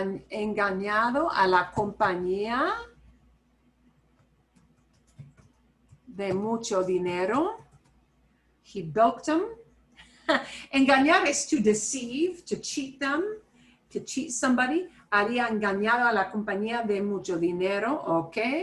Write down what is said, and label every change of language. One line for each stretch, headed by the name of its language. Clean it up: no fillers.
Spanish: Engañado a la compañía de mucho dinero.
English: He bilked them. Engañar is to deceive, to cheat them, to cheat somebody.
Spanish: Había engañado a la compañía de mucho dinero, ¿ok?